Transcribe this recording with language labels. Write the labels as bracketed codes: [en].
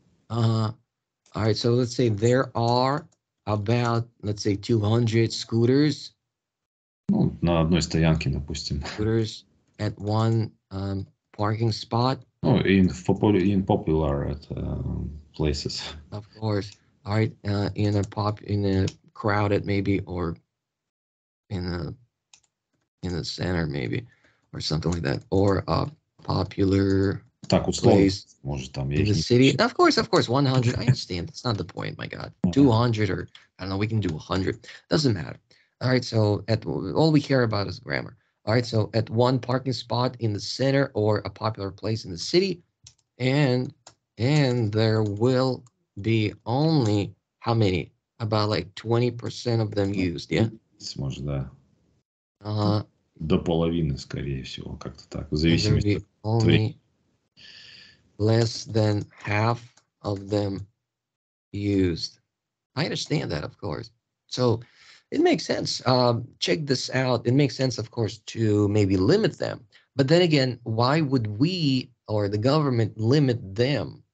[en] All right, so let's say there are about, let's say, 200 scooters. [ru] Ну, на одной стоянке, допустим. [en] Scooters at one parking spot. Oh, in popular places. Of course. All right, in a crowded maybe, or in the center maybe, or something like that, or a popular place in the city. Of course, 100. I understand. That's not the point. My God, 200, or I don't know. We can do 100. Doesn't matter. All right. So all we care about is grammar. All right. So at one parking spot in the center or a popular place in the city, and there will be only how many? About like 20% of them used. Yeah. [ru] Может, да. До половины, скорее всего, как-то так. В зависимости от [en] only less than half of them used. I understand that, of course. So it makes sense. Check this out. It makes sense, of course, to maybe limit them. But then again, why would we or the government limit them?